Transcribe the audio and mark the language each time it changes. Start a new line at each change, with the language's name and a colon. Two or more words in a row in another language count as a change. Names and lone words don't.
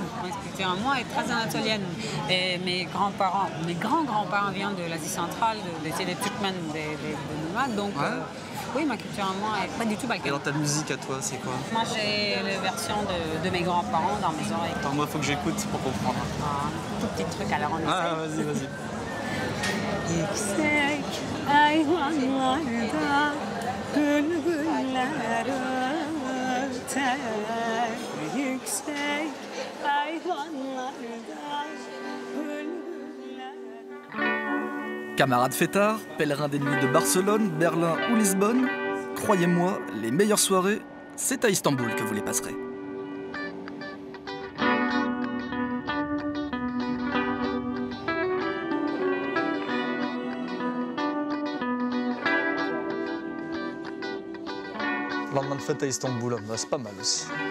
French: Ma culture à moi est très anatolienne. Et mes grands-parents, mes grands-grands-parents viennent de l'Asie centrale, des Turkmènes, des nomades. Donc, oui, ma culture à moi n'est pas du tout balkanique. Et alors ta musique à toi, c'est quoi? Moi, j'ai les versions de mes grands-parents dans mes oreilles. Attends, moi, il faut que j'écoute pour comprendre. Un tout petit truc, alors on essaie. Ah, vas-y.
Turkish: Yüksek ayvanlarda bülbüller öter. Yüksek ayvanlarda bülbüller.
French: Camarades fêtards, pèlerins des nuits de Barcelone, Berlin ou Lisbonne, croyez-moi, les meilleures soirées, c'est à Istanbul que vous les passerez. Lendemain de fête à Istanbul, c'est pas mal aussi.